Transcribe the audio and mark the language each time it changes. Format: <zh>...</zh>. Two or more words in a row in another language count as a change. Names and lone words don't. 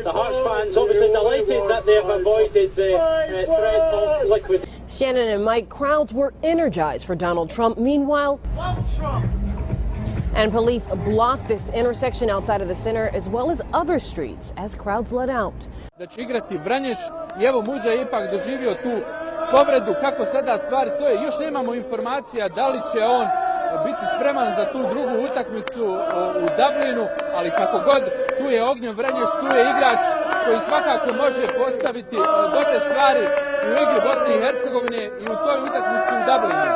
<en>The Hearts fans obviously delighted that they have avoided the threat of liquid. Shannon and Mike, crowds were energized for Donald Trump. Meanwhile, and police blocked this intersection outside of the center as well as other streets as crowds let out.</en> <bs>Da će igrati Vranješ i evo Muđa je ipak doživio tu povredu. Kako sada stvari stoje, još nemamo informacija da li će on biti spreman za tu drugu utakmicu u Dublinu, ali kako god, tu je Ognjen Vranješ, tu je igrač koji svakako može postaviti dobre stvari u igri Bosne i Hercegovine i u toj utakmici u Dublinu.</bs>